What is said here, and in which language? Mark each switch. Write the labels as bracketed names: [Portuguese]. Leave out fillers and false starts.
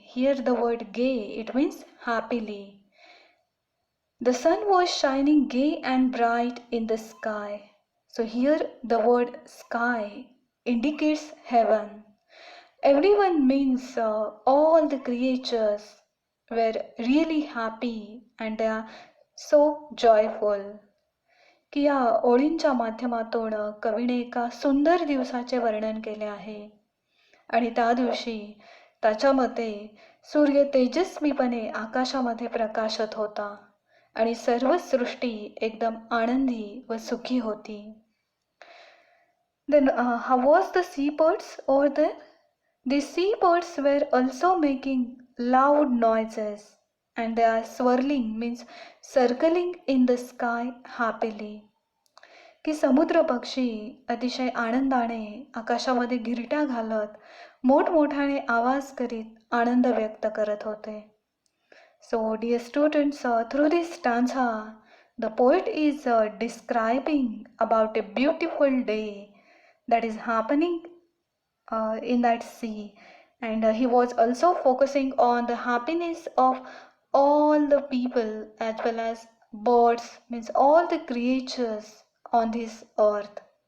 [English] Here the word gay, it means happily. The sun was shining gay and bright in the sky. So here the word sky indicates heaven. Everyone means all the creatures were really happy and they are so joyful. [Marathi] की या ओळींच्या माध्यमातून कवीने एका सुंदर दिवसाचे वर्णन केले आहे आणि त्या दिवशी त्याच्या मते सूर्य तेजस्वीपणे आकाशामध्ये प्रकाशत होता आणि सर्व सृष्टी एकदम आनंदी व सुखी होती. [English] Then how was the seabirds over there? The seabirds were also making loud noises and they are swirling means circling in the sky happily. [Marathi] की समुद्र पक्षी अतिशय आनंदाने आकाशामध्ये घिरट्या घालत मोठमोठ्याने आवाज करीत आनंद व्यक्त करत होते. [English] So dear students, through this stanza, the poet is describing about a beautiful day that is happening in that sea, and he was also focusing on the happiness of all the people as well as birds, means all the creatures on this earth.